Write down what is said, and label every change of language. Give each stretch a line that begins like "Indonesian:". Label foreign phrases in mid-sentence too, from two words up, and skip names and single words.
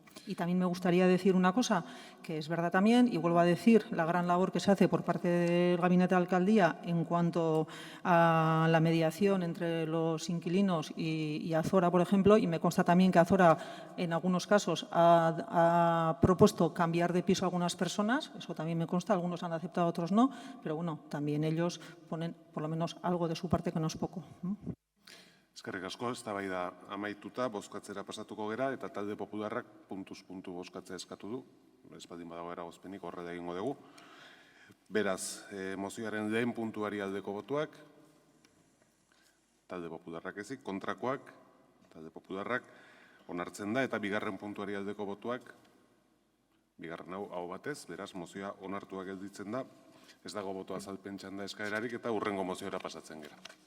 Spanish: Y también me gustaría decir una cosa, que es verdad también, y vuelvo a decir, la gran labor que se hace por parte del Gabinete de Alcaldía en cuanto a la mediación entre los inquilinos y Azora, por ejemplo, y me consta también que Azora en algunos casos ha propuesto cambiar de piso a algunas personas, eso también me consta, algunos han aceptado, otros no, pero bueno, también ellos ponen por lo menos algo de su parte que no es poco.
Basque: Eskerrik asko, eztabaida amaituta, bozkatzera pasatuko gera, eta talde popularrak puntuz puntu bozkatzea eskatu du. Ez baldin badago eragozpenik horrela egingo dugu. Beraz, mozioaren lehen puntuari aldeko botuak, talde popularrak ezik, kontrakoak, talde popularrak onartzen da, eta bigarren puntuari aldeko botuak, bigarren hau batez, beraz, mozioa onartuak gelditzen da, ez dago botoa azalpen txanda eskaerarik, eta hurrengo moziora pasatzen gera.